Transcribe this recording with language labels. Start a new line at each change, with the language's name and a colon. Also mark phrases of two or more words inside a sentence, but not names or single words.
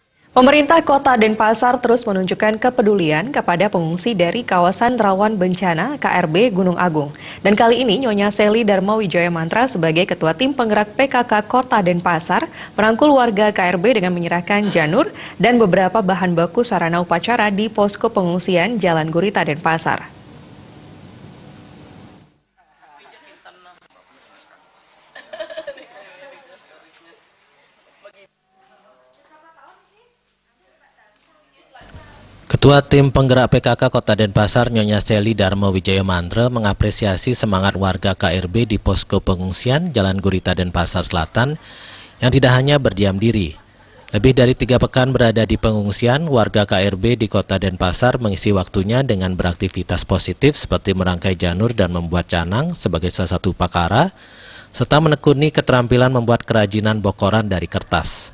Indonesian: Pemerintah Kota Denpasar terus menunjukkan kepedulian kepada pengungsi dari kawasan rawan bencana KRB Gunung Agung. Dan kali ini Nyonya Seli Dharma Wijaya Mantra sebagai Ketua Tim Penggerak PKK Kota Denpasar merangkul warga KRB dengan menyerahkan janur dan beberapa bahan baku sarana upacara di posko pengungsian Jalan Gurita Denpasar. Ketua Tim Penggerak PKK Kota Denpasar Nyonya Seli Dharma Wijaya Mantra mengapresiasi semangat warga KRB di posko pengungsian Jalan Gurita Denpasar Selatan yang tidak hanya berdiam diri. Lebih dari 3 pekan berada di pengungsian, warga KRB di Kota Denpasar mengisi waktunya dengan beraktivitas positif seperti merangkai janur dan membuat canang sebagai salah satu upakara, serta menekuni keterampilan membuat kerajinan bokoran dari kertas.